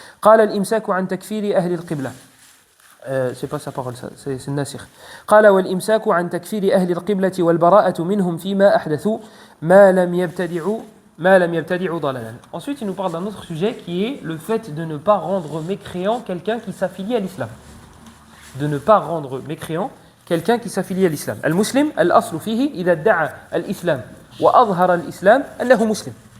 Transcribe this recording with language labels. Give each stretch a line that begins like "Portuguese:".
Arabic: قال الإمساك عن تكفير أهل القبلة.
French: C'est pas sa parole, ça, c'est الناسخ.
Arabic: قال والإمساك عن تكفير أهل القبلة والبراءة منهم فيما أحدثوا ما لم يبتدعوا ضلالا.
French: Ensuite, il nous parle d'un autre sujet qui est le fait de ne pas rendre mécréant quelqu'un qui s'affilie à l'islam. De ne pas rendre mécréant quelqu'un qui s'affilie à l'islam.
Arabic: المسلم الأصل فيه إذا ادعى الإسلام وأظهر الإسلام أنه مسلم.